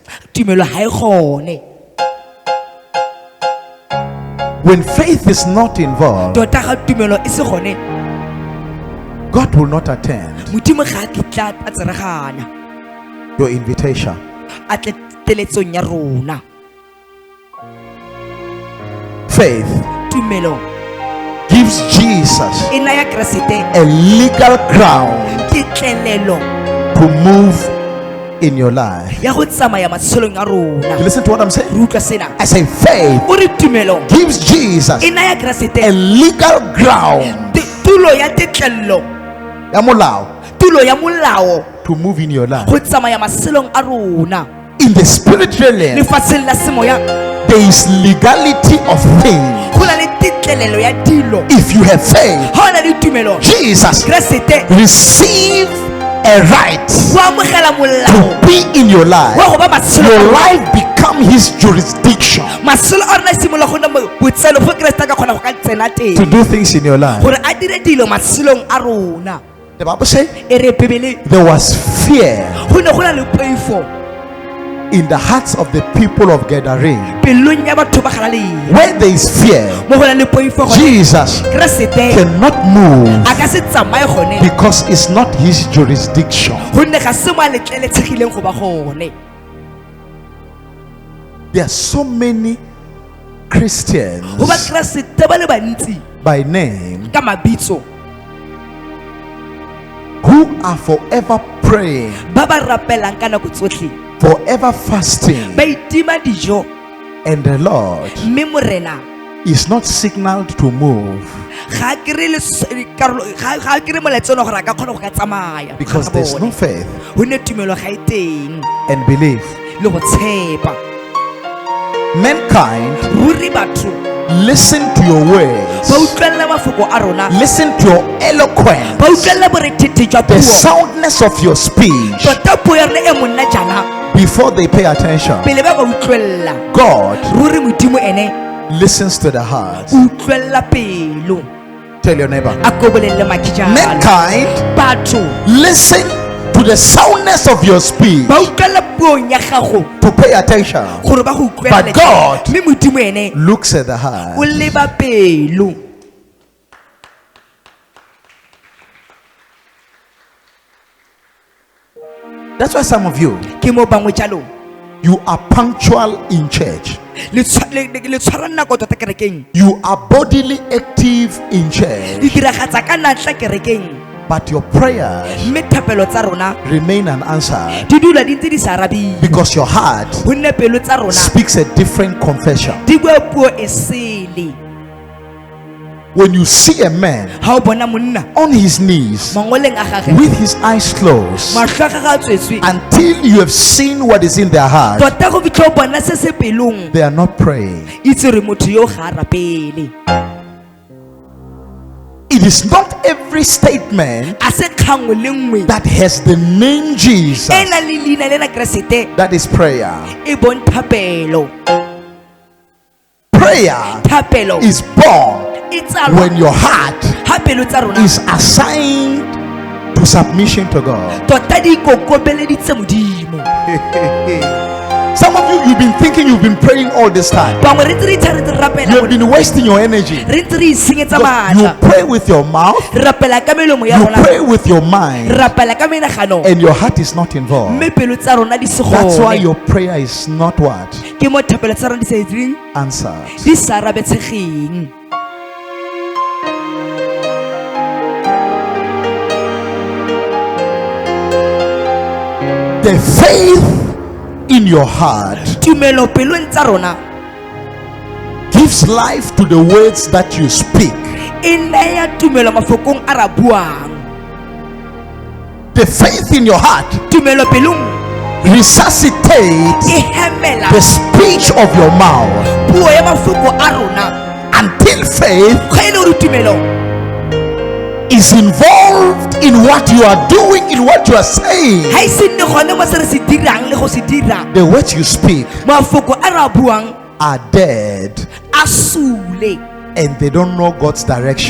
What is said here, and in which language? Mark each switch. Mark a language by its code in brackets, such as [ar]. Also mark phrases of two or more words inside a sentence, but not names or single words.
[en] When faith is not involved, God will not attend your invitation. Faith gives Jesus a legal ground to move in your life. [tn] ya go tsamaya matshelong a rona. [en] You listen to what I'm saying? [tn] Re utlwa sena. [en] I say faith [tn] O re tumelo [en] gives Jesus [tn] e naya Keresete [en] a legal ground [tn] tulo ya tetlello, ya molao tulo ya molao [en] to move in your life. [tn] go tsamaya matshelong a rona. [en] In the spiritual realm, [tn] Lefatsheng la semoya [en] there is legality of things. [tn] go na le tetlelelo ya dilo. [en] If you have faith, [tn] Ha o na le tumelo, [en] Jesus [tn] Keresete [en] receive a right [tn] o amogela [en] to [tn] molao [en] be in your life. [tn] wa go ba matshelo. [en] Your life become his jurisdiction [tn] Matshelo a rona a simolola go nna botselo go Keresete ka kgona go ka tsena [en] to [tn] teng [en] do things in your life. [tn] gore a dire dilo matshelong a rona. [en] The Bible says [tn] E re Bebele [en] there was fear [tn] go ne go na le poifo [en] in the hearts of the people of Gadarene. [tn] pelong ya batho ba Galilea. [en] Where there is fear, [tn] Mo go na le poifo gone [en] Jesus [tn] Keresete [en] cannot move [tn] a ka se tsamaye gone [en] because it's not his jurisdiction. [tn] gonne ga se mo a letleletsegileng go ba gone. [en] There are so many Christians [tn] Go ba Keresete ba le bantsi [en] by name [tn] ka mabitso [en] who are forever praying, [tn] ba ba rapelang ka nako tsotlhe, [en] forever fasting, [tn] ba itima dijo, [en] and the Lord [tn] mme morena [en] is not signaled to move [tn] ga a kry-e ga a kry-e molaetsa ono gore a ka kgona go ka tsamaya [en] because there's no faith [tn] gonne tumelo ga e teng [en] and belief. [tn] le go tshepa. [en] Mankind, [tn] Ruri batho [en] listen to your words, [tn] ba utlwelela mafoko a rona, [en] listen to your eloquence, [tn] ba utlwelela boretete jwa [en] the [tn] puo, [en] soundness of your speech [tn] tota puo ya rona e monna jana [en] before they pay attention. [tn] pele ba ba utlwelela. [en] God [tn] Ruri modimo ene [en] listens to the heart. [tn] o utlwelela pelo. [en] Tell your neighbor. [tn] A ko bolelle maki jalo. [en] Mankind, [tn] Batho [en] listen to the soundness of your speech [tn] ba utlwelela puong ya gago [en] to pay attention. [tn] gore ba go utlwelele. [en] But God [tn] mme modimo ene [en] looks at the heart. [tn] o leba pelo. [en] That's why some of you, [tn] Ke mo bangwe jalo [en] you are punctual in church. [tn] le tshwara nako tota kerekeng, [en] You are bodily active in church. [tn] di diragatsa ka natla kerekeng, [en] But your prayers [tn] mme thapelo tsa rona [en] remain unanswered [tn] di dula di ntse di sa arabiwe [en] because your heart [tn] gonne pelo tsa rona [en] speaks a different confession. [tn] di bua puo e sele. [en] When you see a man [tn] Ha o bona monna [en] on his knees [tn] mangoleng a gagwe [en] with his eyes closed [tn] matlho a gagwe a tswetswe [en] until you have seen what is in their heart, [tn] tota go fitlha o bona se se pelong, [en] they are not praying. [tn] itse re motho yo ga a rapele. [en] It is not every statement [tn] A se kgangwe le nngwe [en] that has the name Jesus [tn] e na le leina le na Keresete [en] that is prayer. [tn] e bontsha pelo. [en] Prayer [tn] Thapelo [en] is born [tn] e tsalwa [en] when your heart [tn] ha pelo tsa rona [en] is assigned to submission to God. [tn] tota di ikokobeleditse modimo. [en] Some of you, you've been thinking you've been praying all this time. [tn] Bangwe re ntse re itha re ntse re [en] You [tn] rapela [en] have been wasting your energy. [tn] re ntse re isenyetsa [en] Because you [tn] maatla, [en] pray with your mouth, [tn] re rapela ka melomo ya [en] you [tn] rona, [en] pray with your mind, [tn] re rapela ka menagano, [en] and your heart is not involved. [tn] mme pelo tsa rona di se [en] That's why [tn] gone. [en] your prayer is not what? [tn] Ke mo thapelo tsa rona di sa direng, [en] Answered. [tn] di sa arabetsegeng. [en] The faith in your heart [tn] Tumelo pelong tsa rona [en] gives life to the words that you speak. [tn] e naya tumelo mafokong a ra buang. [en] The faith in your heart [tn] Tumelo pelong [en] resuscitates [tn] e hemela [en] the speech of your mouth [tn] puo ya mafoko a rona [en] until faith [tn] ga e le gore tumelo [en] is involved in what you are doing, in what you are saying. [tn] ga e se nne gone mo se re se dirang le go se dira. [en] The words you speak [tn] Mafoko a ra buang [en] are dead [tn] a sule [en] and they don't know God's direction.